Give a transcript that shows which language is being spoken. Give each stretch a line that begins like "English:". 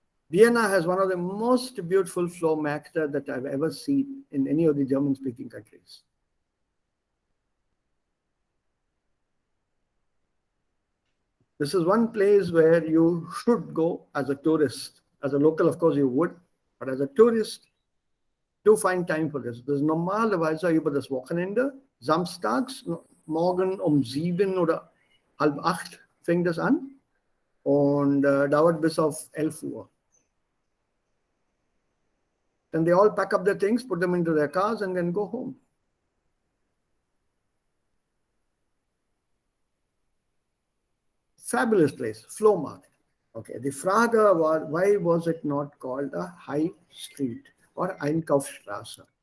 English: Vienna has one of the most beautiful Flohmärkte that I've ever seen in any of the German-speaking countries. This is one place where you should go as a tourist. As a local, of course, you would. But as a tourist, do find time for this.
German: Dus normalerweise über das Wochenende, samstags, morgen 7 oder halb 8 fängt das an und dauert bis auf 11 Uhr.
English: Then they all pack up their things, put them into their cars and then go home. Fabulous place, Flohmarkt. Okay, the Frage was, why was it not called a high street or Einkaufsstraße?